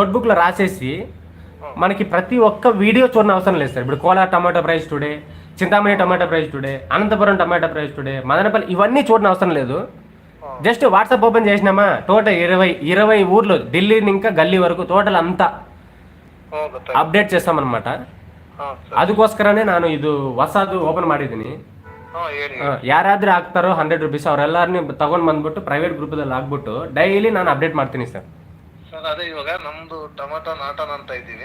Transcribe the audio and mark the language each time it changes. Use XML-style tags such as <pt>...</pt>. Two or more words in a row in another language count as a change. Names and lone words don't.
<te>ఆ నోట్బుక్లో రాసేసి మనకి ప్రతి ఒక్క వీడియో చూడని అవసరం లేదు సార్. ఇప్పుడు కోలార్</te> <en>tomato price today,</en> <te>చింతామణి</te> <en>tomato price today,</en> <te>అనంతపురం</te> <en>tomato price today,</en> <te>మదనపల్లి ఇవన్నీ చూడని అవసరం లేదు.</te> <en>just WhatsApp open</en> <te>చేసినామా టోటల్ 20 ఊర్లు, ఢిల్లీ ఇంకా గల్లీ వరకు టోటల్ అంతా ಅಪ್ಡೇಟ್ చేస్తామన్నమాట.</te> <kn>ಅದಕ್ಕೋಸ್ಕರನೇ ನಾನು ಇದು ಹೊಸದು ಓಪನ್ ಮಾಡಿದ್ದೀನಿ. ಯಾರಾದ್ರೂ ಹಾಕ್ತಾರೋ 100 ರೂಪೀಸ್ ಅವರೆಲ್ಲರನ್ನೂ ತಗೊಂಡ್ ಬಂದ್ಬಿಟ್ಟು</kn> <en>private group</en> <kn>ಹಾಕ್ಬಿಟ್ಟು ಡೈಲಿ ನಾನು ಅಪ್ಡೇಟ್ ಮಾಡ್ತೀನಿ ಸರ್. ಸರ್ ಅದೇ ಇವಾಗ ನಮ್ದು ಟೊಮಾಟೊ ನಾಟನ್ ಅಂತ ಇದ್ದೀವಿ.</kn>